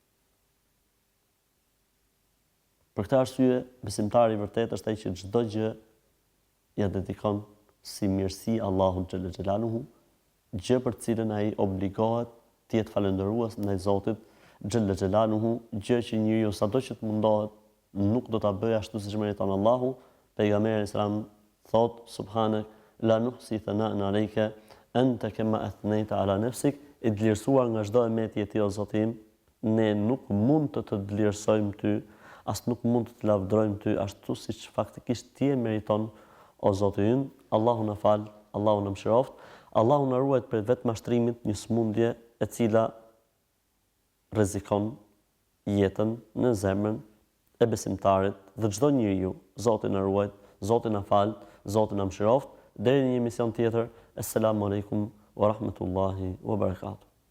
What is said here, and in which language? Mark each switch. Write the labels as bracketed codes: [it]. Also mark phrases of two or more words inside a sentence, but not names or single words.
[sq] Për këtë arsye, besimtari i vërtet është ai që çdo gjë ja dedikon si mirësi Allahut [ar] جل جلاله, [sq] gjë për të cilën ai obligohet të jetë falendërues ndaj Zotit [ar] جل جلاله, [sq] gjë që njeriu sado që të mundohet nuk do ta bëjë ashtu siç meriton Allahu. Pejgamberi sallallahu thot [ar] سبحانك لا نحصي ثناء عليك أنت كما أثنيت على نفسك, [sq] i vlerësuar nga çdo emeti i tij o Zoti im, ne nuk mund të vlerësojmë ty, as nuk mund të lavdërojmë ty ashtu siç faktikisht ti e meriton o Zoti im. Allahu na fal, Allahu na mëshiroft, Allahu na ruaj prej vetmashtrimit, një smundje e cila rrezikon jetën në zemrën e besimtarit dhe çdo njeriu. Zoti na ruaj, Zoti na fal, Zoti na mëshiroft. Deri në një emision tjetër. [ar] السلام عليكم ورحمة الله وبركاته.